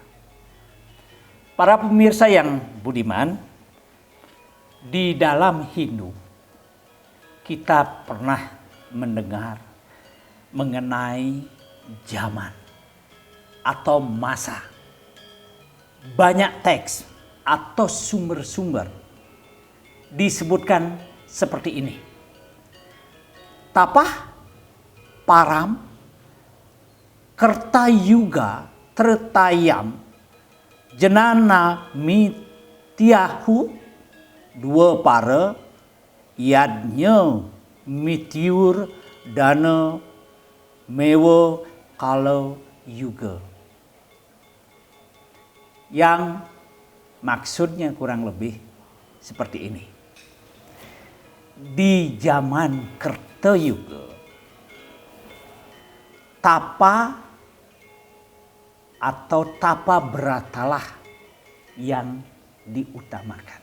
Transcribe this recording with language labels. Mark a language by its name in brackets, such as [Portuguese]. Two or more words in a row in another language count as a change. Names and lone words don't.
[Indonesian] Para pemirsa yang budiman, di dalam Hindu kita pernah mendengar mengenai zaman atau masa. Banyak teks atau sumber-sumber disebutkan seperti ini. [Sanskrit] Tapah, Param, Kertayuga, Tretayam, Jenana Mityahu, dua para, Yadnya Mitiur, Dana Mewa Kalau Yuga. [Indonesian] Yang maksudnya kurang lebih seperti ini. Di zaman Kertayuga, tapa atau tapa beratalah yang diutamakan.